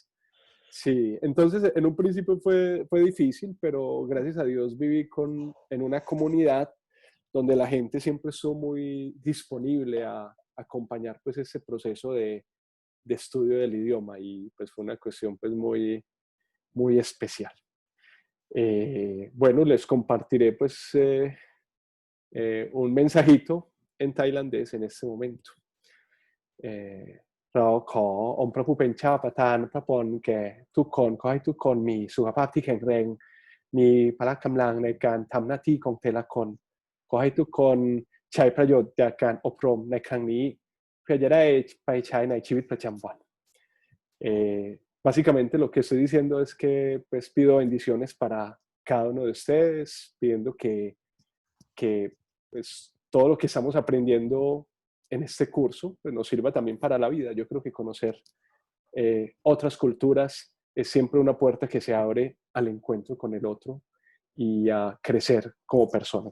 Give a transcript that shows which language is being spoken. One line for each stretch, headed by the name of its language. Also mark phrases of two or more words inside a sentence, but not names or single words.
Spanish: Sí, entonces en un principio fue difícil, pero gracias a Dios viví en una comunidad donde la gente siempre estuvo muy disponible a acompañar pues ese proceso de estudio del idioma y pues fue una cuestión pues muy, muy especial. Bueno, les compartiré pues un mensajito en tailandés en este momento.
Thai: เราขอองค์พระผู้เป็นเจ้าประทานพระพรแก่ทุกคนขอให้ทุกคนมีสุขภาพที่ แข็งแรงมีพละกำลังในการทำหน้าที่ของแต่ละคนขอให้ทุกคนใช้ประโยชน์จากการอบรมในครั้งนี้เพื่อจะได้ไปใช้ในชีวิตประจำวัน
Spanish: Básicamente lo que estoy diciendo es que pues pido bendiciones para cada uno de ustedes, pidiendo que pues, todo lo que estamos aprendiendo en este curso pues, nos sirva también para la vida. Yo creo que conocer otras culturas es siempre una puerta que se abre al encuentro con el otro y a crecer como persona.